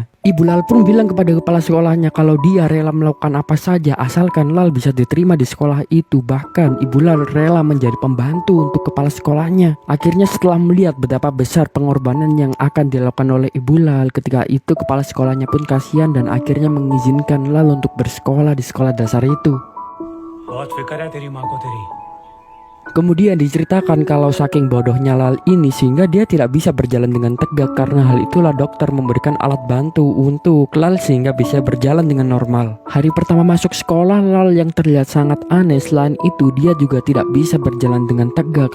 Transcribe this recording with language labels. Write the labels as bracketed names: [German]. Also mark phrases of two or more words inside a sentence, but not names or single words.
[Indonesian] Ibu Lal pun bilang kepada kepala sekolahnya kalau dia rela melakukan apa saja asalkan Lal bisa diterima di sekolah itu. Bahkan ibu Lal rela menjadi pembantu untuk kepala sekolahnya. Akhirnya setelah melihat betapa besar pengorbanan yang akan dilakukan oleh ibu Lal, ketika itu kepala sekolahnya pun kasihan dan akhirnya mengizinkan Lal untuk bersekolah di sekolah dasar itu. [Hindi] बहुत फिक्र है तेरी माँ को तेरी। [Indonesian] Kemudian diceritakan kalau saking bodohnya Lal ini sehingga dia tidak bisa berjalan dengan tegak. Karena hal itulah dokter memberikan alat bantu untuk Lal sehingga bisa berjalan dengan normal. Hari pertama masuk sekolah Lal yang terlihat sangat aneh. Selain itu dia juga tidak bisa berjalan dengan tegak.